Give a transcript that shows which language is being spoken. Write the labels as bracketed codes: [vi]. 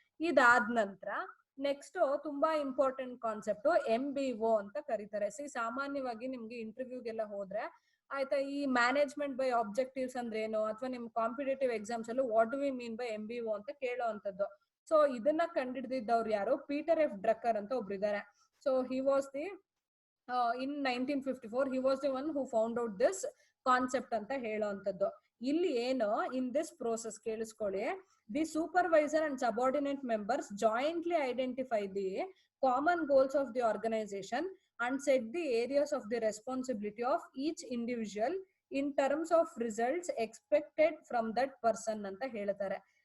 [kn] ಇದಾದ ನಂತರ ನೆಕ್ಸ್ಟ್ ತುಂಬಾ ಇಂಪಾರ್ಟೆಂಟ್ ಕಾನ್ಸೆಪ್ಟ್ MBO ಅಂತ ಕರೀತಾರೆ. ಸಾಮಾನ್ಯವಾಗಿ ನಿಮ್ಗೆ ಇಂಟರ್ವ್ಯೂಗೆಲ್ಲ ಹೋದ್ರೆ ಆಯ್ತಾ, ಈ ಮ್ಯಾನೇಜ್ಮೆಂಟ್ ಬೈ ಆಬ್ಜೆಕ್ಟಿವ್ಸ್ ಅಂದ್ರೆ ಏನು, ಅಥವಾ ನಿಮ್ ಕಾಂಪಿಟೇಟಿವ್ ಎಕ್ಸಾಮ್ಸ್ ಅಲ್ಲೂ [en] what do we mean by MBO [kn] ಅಂತ ಕೇಳೋವಂಥದ್ದು. ಸೊ ಇದನ್ನ ಕಂಡಿಡಿದವ್ರು ಯಾರು, ಪೀಟರ್ ಎಫ್ ಡ್ರಕ್ಕರ್ ಅಂತ ಒಬ್ರು ಇದ್ದಾರೆ. [en] so he was the in 1954 he was the one who found out this concept [kn] ಅಂತ ಹೇಳೋವಂಥದ್ದು. ಇಲ್ಲಿ ಏನು, [en] in this process [kn] ಕೇಳಿಸ್ಕೊಳ್ಳಿ, [en] the supervisor and subordinate members jointly identify the common goals of the organisation and set the areas of the responsibility of each individual in terms of results expected from that person [kn] ಅಂತ ಹೇಳ್ತಾರೆ.